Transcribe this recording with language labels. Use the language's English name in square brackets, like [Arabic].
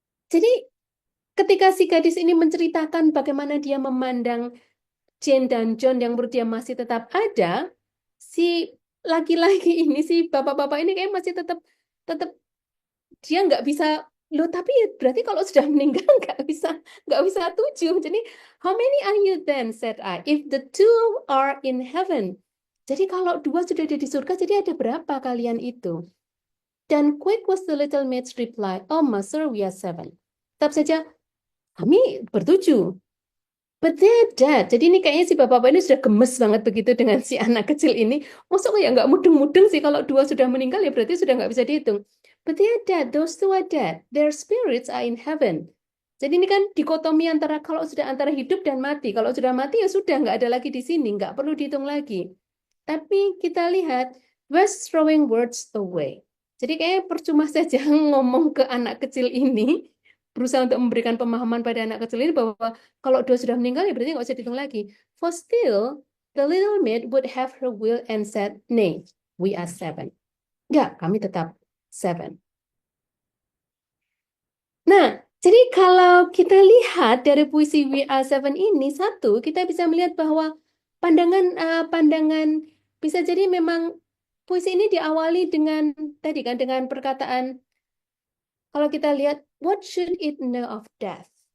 [Indonesian] Jadi ketika si gadis ini menceritakan bagaimana dia memandang Jane dan John yang menurut dia masih tetap ada, si laki-laki ini, si bapak-bapak ini kayak masih tetap dia nggak bisa, loh tapi berarti kalau sudah meninggal nggak bisa 7. [English] Jadi how many are you then, said I, if the 2 are in heaven. [Indonesian] Jadi kalau 2 sudah ada di surga, jadi ada berapa kalian itu? [English] Dan quick was the little maid's reply, oh master, we are 7. [Indonesian] Tetap saja kami ber-7. [English] But they're dead. [Indonesian] Jadi ini kayaknya si bapak-bapak ini sudah gemes banget begitu dengan si anak kecil ini. Masuk ya nggak mudeng-mudeng sih, kalau 2 sudah meninggal ya berarti sudah nggak bisa dihitung. [English] But they're dead. Those 2 are dead. Their spirits are in heaven. [Indonesian] Jadi ini kan dikotomi antara kalau sudah antara hidup dan mati. Kalau sudah mati ya sudah nggak ada lagi di sini, nggak perlu dihitung lagi. Tapi kita lihat, [English] was throwing words away. [Indonesian] Jadi kayaknya percuma saja ngomong ke anak kecil ini, berusaha untuk memberikan pemahaman pada anak kecil ini bahwa kalau 2 sudah meninggal ya berarti nggak usah dihitung lagi. [English] For still, the little maid would have her will and said, nay, we are 7. [Indonesian] Enggak, kami tetap 7. Nah, jadi kalau kita lihat dari puisi We Are 7 ini, satu, kita bisa melihat bahwa pandangan bisa jadi memang puisi ini diawali dengan tadi kan dengan perkataan, kalau kita lihat, [English] what should it know of death?